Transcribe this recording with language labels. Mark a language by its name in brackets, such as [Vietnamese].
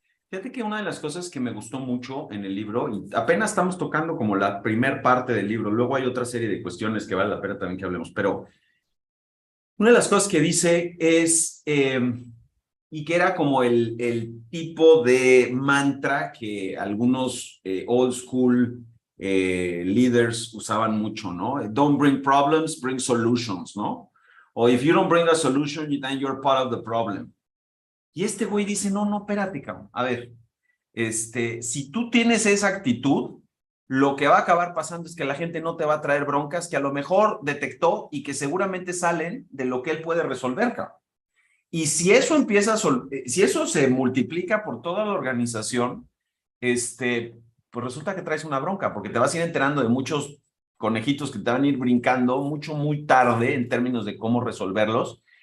[Spanish] Fíjate que una de las cosas que me gustó mucho en el libro, y apenas estamos tocando como la primer parte del libro, luego hay otra serie de cuestiones que vale la pena también que hablemos, pero una de las cosas que dice es, y que era como el tipo de mantra que algunos [English] old school leaders [Spanish] usaban mucho, ¿no? [English] Don't bring problems, bring solutions, ¿no? O if you don't bring a solution, then you're part of the problem. [Spanish] Y este güey dice, no, no, espérate, cabrón. A ver, si tú tienes esa actitud, lo que va a acabar pasando es que la gente no te va a traer broncas que a lo mejor detectó y que seguramente salen de lo que él puede resolver, cabrón. Y si eso si eso se multiplica por toda la organización, pues resulta que traes una bronca, porque te vas a ir enterando de muchos conejitos que te van a ir brincando mucho, muy tarde en términos de cómo resolverlos.